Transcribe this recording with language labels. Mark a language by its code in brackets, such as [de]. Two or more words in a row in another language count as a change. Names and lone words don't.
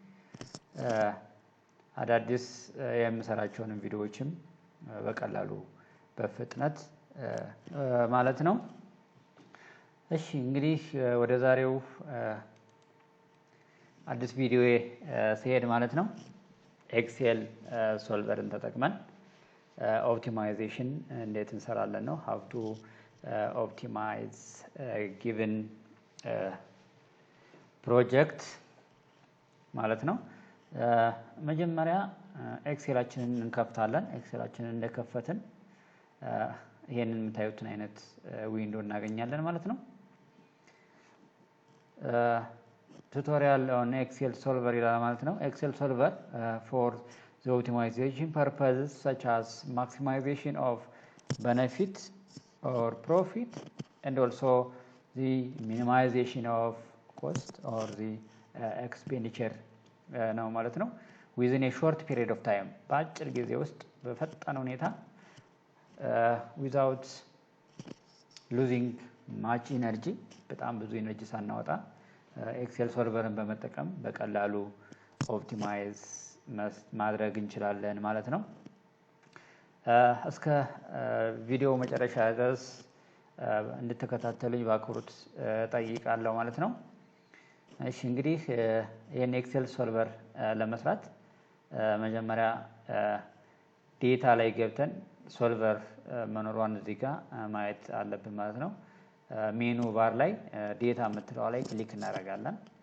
[am] አዳዲስ የምሰራቸውን ቪዲዮዎችም በቀላሉ በፍጥነት ማለት ነው። እሺ እንግዲህ ወደ ዛሬው አዲስ ቪዲዮ ሲሄድ ማለት ነው ኤክሴል ሶልቨርን ተጠቅመን ኦፕቲማይዜሽን እንዴት እንሰራለን ነው። [en] how to optimize given project [am] ማለት ነው። መጀመሪያ ኤክሴላችንን እንከፍታለን። ኤክሴላችንን እንደከፈትን ይሄንን የምታዩትን አይነት ዊንዶው እናገኛለን ማለት ነው። [en] tutorial on Excel Solver [am] ይላል ማለት ነው። ኤክሴል ሶልቨር [en] for the optimization purposes such as maximization of benefit or profit and also the minimization of cost or the expenditure [am] ነው ማለት ነው። [en] within a short period of time [am] በአጭር ጊዜ ውስጥ በፈጣን ሁኔታ [en] without losing much energy [am] በጣም ብዙ ኤነርጂ ሳናወጣ ኤክሴል ሶልቨርን በመጠቀም በቀላሉ ኦፕቲማይዝ ማድረግ እንችላለን ማለት ነው። እስከ ቪዲዮ መጨረሻ ድረስ እንድትከታተሉኝ በአክብሮት ጠይቃለሁ ማለት ነው። እሺ እንግዲህ ይሄን ኤክሴል ሶልቨር ለመስራት መጀመሪያ ዴታ ላይ ገብተን ሶልቨር መኖሯን እዚህ ጋር ማየት አለብን ማለት ነው። [en] menu bar [am] ላይ ዴታ የምትለው ላይ ክሊክ እናደርጋለን።